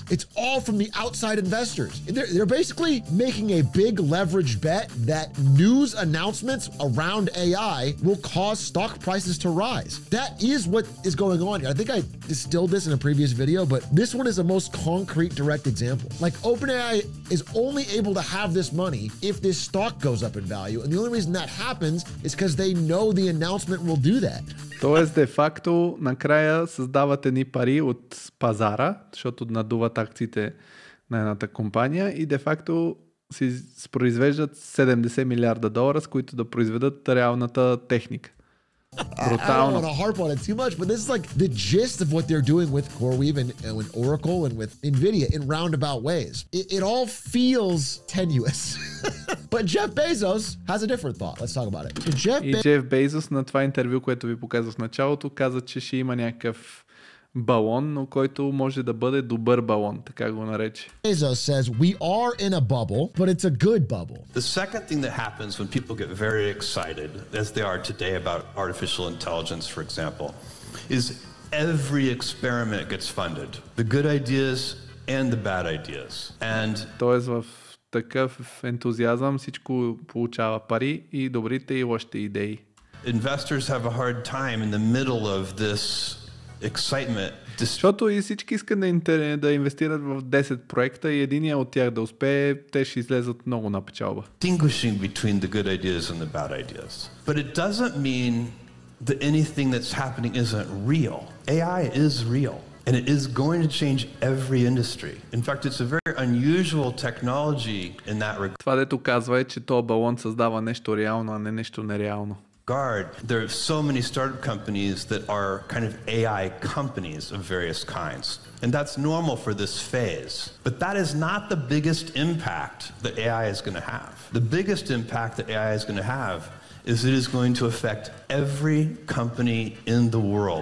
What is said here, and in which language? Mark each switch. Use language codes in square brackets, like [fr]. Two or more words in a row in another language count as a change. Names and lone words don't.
[en] It's all from the outside investors. They're basically making a big leverage bet that news announcements around AI will cause stock prices to rise. That is what is going on here. I think I distilled this in a previous video, but this one is the most concrete, direct example. Like OpenAI is only able to have this money if this stock goes up in value. And the only reason that happens is because they know the announcement will do that. [bg] Тоест, де-факто, накрая създават едни пари от пазара, защото надуват акциите на едната компания и де-факто си произвеждат $70 милиарда, с които да произведат реалната техника. [en] I don't want to harp on it too much, but this is like the gist of what they're doing with CoreWeave and with Oracle and with NVIDIA in roundabout ways. It all feels tenuous. But Jeff Bezos has a different thought. Let's talk about it. So [bg] Jeff Bezos на това интервю, което ви показах в началото, каза, че ще има някакъв балон, но който може да бъде добър балон, така го нарече. [en] Bezos says we are in a bubble, but it's a good bubble. The second thing that happens when people get very excited, as they are today about artificial intelligence, for example, is every experiment gets funded. The good ideas and the bad ideas. And [bg] тоест в такъв ентузиазъм всичко получава пари, и добрите и лошите идеи. [en] Investors have a hard time in the middle of this excitement. [bg] Защото и всички искат да инвестират в 10 проекта и единия от тях да успее, те ще излезат много на печалба. [en] Distinguishing between the good ideas and the bad ideas. But it doesn't mean that anything that's happening isn't real. AI is real. And it is going to change every industry. In fact, it's a very unusual technology in that regard. [bg] Това, дето казва, е, че този балон създава нещо реално, а не нещо нереално. [en] There are so many startup companies that are kind of AI companies of various kinds. And that's normal for this phase. But that is not the biggest impact that AI is going to have. The biggest impact that AI is going to have is it is going to affect every company in the world.